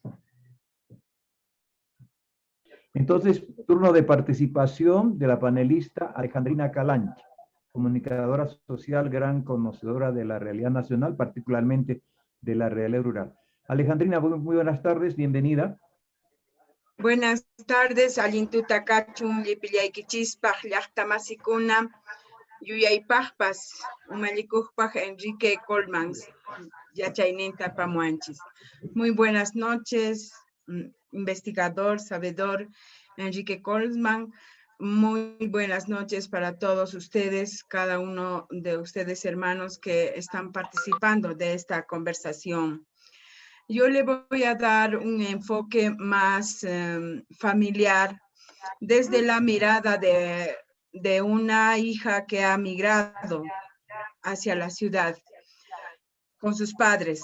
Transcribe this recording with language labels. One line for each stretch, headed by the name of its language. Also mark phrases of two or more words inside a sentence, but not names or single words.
Spanish: Entonces, turno de participación de la panelista Alejandrina Calanchi, comunicadora social, gran conocedora de la realidad nacional, particularmente de la realidad rural. Alejandrina, muy buenas tardes, bienvenida. Buenas tardes,
Quechua: Alintuta Kachun, Lipillaykichispaj, Llaqtamasikuna, Yuyaypajpas, Umalikujpaj, Enrique Colmans, Yachayninta Pamuanchis.
Spanish: Muy buenas noches, investigador, sabedor, Enrique Colman. Muy buenas noches para todos ustedes, cada uno de ustedes hermanos que están participando de esta conversación. Yo le voy a dar un enfoque más familiar desde la mirada de una hija que ha migrado hacia la ciudad con sus padres.